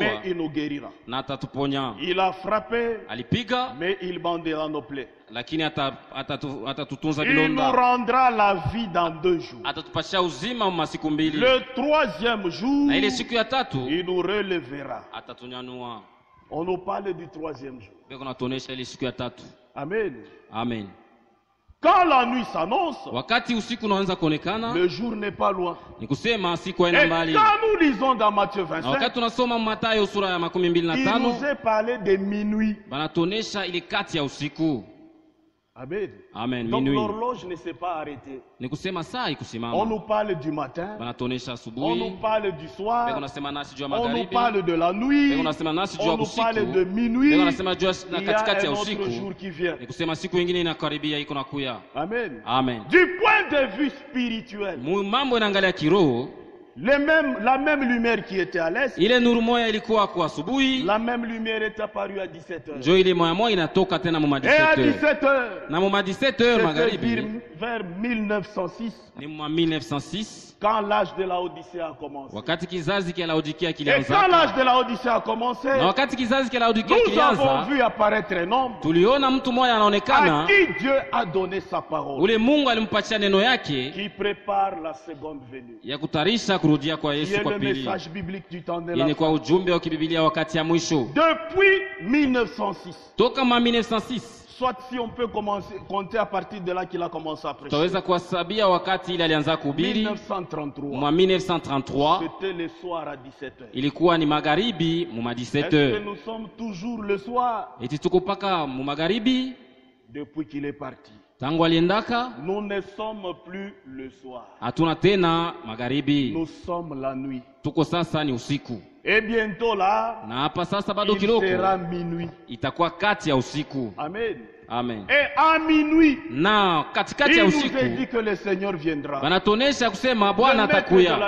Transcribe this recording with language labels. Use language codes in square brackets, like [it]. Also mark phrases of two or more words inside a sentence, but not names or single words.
[fr] mais il nous guérira. [sw] na atatuponya. [fr] Il a frappé, [sw] Alipiga [fr] mais il bandera nos plaies. [sw] lakini atatutunza [fr] Il nous [sw] vilonda. [fr] rendra la vie dans 2 jours. [sw] Atatupashia uzima masiku mbili, [fr] Le 3e jour, [sw] na ile siku ya tatu [fr] il nous relèvera. [sw] atatunyanyua. [fr] On nous parle du 3e jour. [sw] Beko natuonesha ile siku ya tatu. [fr] Amen. [sw] Amen. [fr] Quand la nuit s'annonce, [sw] Wakati usiku unaanza kuonekana, [fr] le jour n'est pas loin. [sw] ni kusema siku [fr] Et [sw] haina mbali. [fr] quand nous lisons dans Matthieu [sw] Na 25, wakati tunasoma Mathayo sura ya [fr] il [sw] 25, [fr] nous est parlé de minuit. [sw] banatuonesha ile kati ya usiku. [fr] Amen. [sw] Amen. [fr] Donc Minuit. l'horloge ne s'est pas arrêtée. [sw] Ni kusema saa [fr] On [sw] ikusimama. [fr] nous parle du matin, [sw] Banatuonesha [fr] on [sw] asubuhi, [fr] nous parle du [sw] beko [fr] soir, [sw] nasema nasi juu ya [fr] on nous [sw] magharibi, [fr] parle de la nuit, [sw] beko nasema nasi juu ya [fr] on nous parle de [sw] usiku, [fr] minuit. [sw] beko nasema juu ya [fr] Il y a [sw] katikati [fr] un [sw] ya [fr] autre [sw] usiku. [fr] jour qui vient. [sw] Ni kusema siku ingine inakaribia iko nakuya. [fr] Amen. [sw] Amen. [fr] Du point de vue spirituel, [sw] Mambo inaangalia kiroho, [fr] la même lumière qui était à l'est, [sw] ile nuru moya ilikuwa kwa asubuhi, [fr] la même lumière est apparue à 17 heures. [sw] njo ile moya inatoka tena mu [fr] Et à [sw] 17 heures. [fr] 17 heures, [sw] Na mu 17 heures [fr] c'était [sw] magharibi [fr] vers 1906, [sw] ni mwa 1906, [fr] quand l'âge de la Odyssée a commencé. [sw] wakati kizazi kia Laodikia [fr] Et quand [sw] kilianza. [fr] l'âge de la Odyssée a commencé, [sw] Na wakati kizazi kia Laodikia [fr] nous avons [sw] kilianza, [fr] vu apparaître un homme [sw] tuliona mtu mmoja [fr] à [sw] anaonekana, [fr] qui Dieu a donné sa parole, [sw] ule Mungu alimpatia neno yake [fr] qui prépare la seconde venue. [sw] ya kutarisha kurudia kwa [fr] Qui [sw] Yesu [fr] est [sw] kwa [fr] le [sw] pili, [fr] message biblique du temps de la [sw] yenye [fr] fin. [sw] kwa ujumbe wa kibibilia wakati ya mwisho. [fr] Depuis 1906, [sw] Toka ma 1906 [fr] soit si on peut compter à partir de là qu'il a commencé à prêcher, [sw] tutaweza kuhesabia wakati ile alianza kuhubiri [fr] 1933, [sw] mwa 1933, [fr] c'était le soir à 17 heures. [sw] ilikuwa ni magharibi mu ma 17 [fr] Est-ce que [sw] heures. [fr] nous sommes toujours le soir [sw] Eti tuko paka mu magharibi [fr] depuis qu'il est parti? [sw] tangu aliendaka, [fr] Nous ne sommes plus le soir. [sw] hatuna tena magharibi, [fr] Nous sommes la nuit. [sw] tuko sasa ni usiku. [fr] Et bientôt là, [sw] Na hapa sasa bado [fr] il [sw] kiloko [fr] sera minuit. [sw] itakuwa kati ya usiku. [fr] Amen. [sw] Amen. [fr] Et à minuit, [sw] Na katikati ya [fr] il nous [sw] usiku [fr] est dit que le Seigneur viendra. [sw] banatonesha kusema [fr] Le [sw] Bwana [fr] maître de la [sw] atakuya,